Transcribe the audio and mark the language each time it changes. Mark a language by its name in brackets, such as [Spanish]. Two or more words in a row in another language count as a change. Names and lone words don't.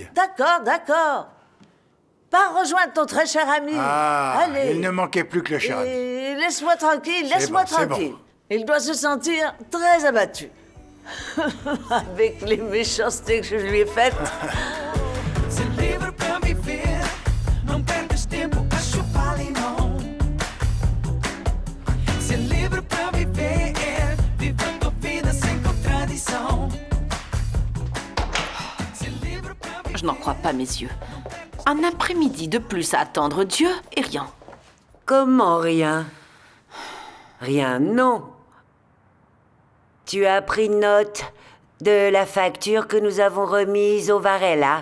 [French] D'accord. Pars rejoindre ton très cher ami. Ah, allez. il ne manquait plus que le cher ami. Et laisse-moi tranquille, C'est bon, c'est bon. Il doit se sentir très abattu. Avec les méchancetés que je lui ai faites. [Portuguese] Se livre pra viver, não percas tempo a chupar limão. Se livre pra viver, vivendo a vida sem contradição. [French] Je n'en crois pas mes yeux. Un après-midi de plus à attendre Dieu et rien. Comment rien? Rien, non. Tu as pris note de la facture que nous avons remise au Varela?